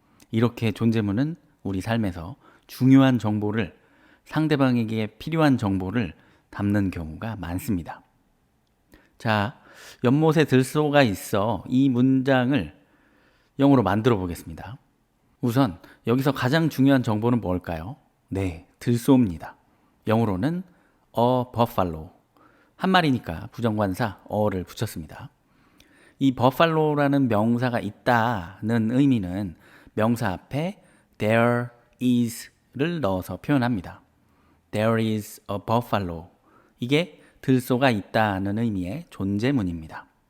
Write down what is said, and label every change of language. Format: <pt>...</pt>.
<ko>이렇게 존재문은 우리 삶에서 중요한 정보를, 상대방에게 필요한 정보를 담는 경우가 많습니다. 자, 연못에 들소가 있어. 이 문장을 영어로 만들어 보겠습니다. 우선 여기서 가장 중요한 정보는 뭘까요? 네, 들소입니다. 영어로는</ko> <en>a buffalo.</en> <ko>한 마리니까 부정관사 어를 붙였습니다. 이 버팔로라는 명사가 있다는 의미는 명사 앞에</ko> <en>there is</en> <ko>를 넣어서 표현합니다.</ko> <en>There is a buffalo.</en> <ko>이게 들소가 있다는 의미의 존재문입니다.</ko>